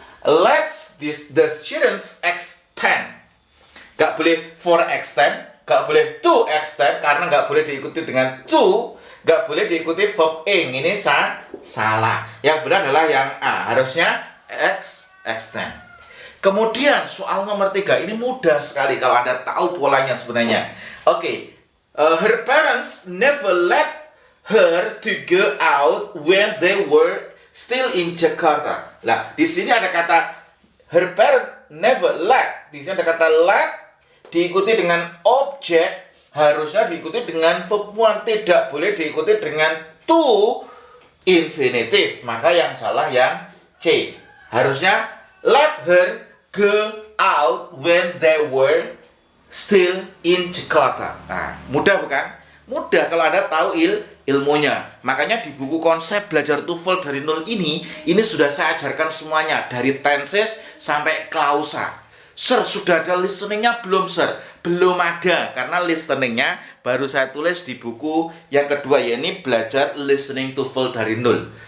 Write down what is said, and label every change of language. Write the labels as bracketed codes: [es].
[en] Let's the students extend. [id] Gak boleh for extend, gak boleh to extend karena gak boleh diikuti dengan to. Gak boleh diikuti verb ing, ini salah. Yang benar adalah yang A, harusnya extend. Kemudian soal nomor 3, ini mudah sekali kalau Anda tahu polanya sebenarnya. [en] Oke, her parents never let her to go out when they were still in Jakarta. [id] Lah, di sini ada kata [en] her parents never let. [id] Di sini ada kata let diikuti dengan objek. Harusnya diikuti dengan verb 1, tidak boleh diikuti dengan to infinitive. Maka yang salah yang C. Harusnya [en] let her go out when they were still in Jakarta. [id] Nah, mudah bukan? Mudah kalau Anda tahu ilmunya. Makanya di buku konsep belajar TOEFL dari nol ini sudah saya ajarkan semuanya dari tenses sampai klausa. Sir, sudah ada listeningnya belum, Sir? Belum ada, karena listeningnya baru saya tulis di buku yang kedua, yaitu belajar listening TOEFL dari nol.